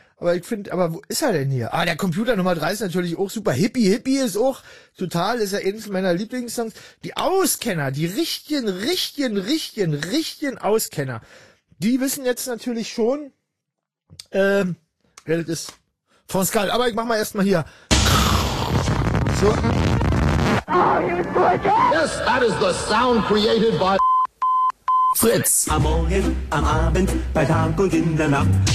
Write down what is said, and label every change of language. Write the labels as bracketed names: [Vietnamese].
[German] Aber ich finde, aber wo ist er denn hier? Ah, der Computer Nummer 3 ist natürlich auch super. Hippie, Hippie ist auch total, ist ja eines meiner Lieblingssongs. Die Auskenner, die richtigen Auskenner, die wissen jetzt natürlich schon, wer das ist. Von Skull. Aber ich mach mal erstmal hier. So. [English] Yes, that is the sound created by Fritz. [German] Am Morgen, am Abend, bei Tag und in der Nacht.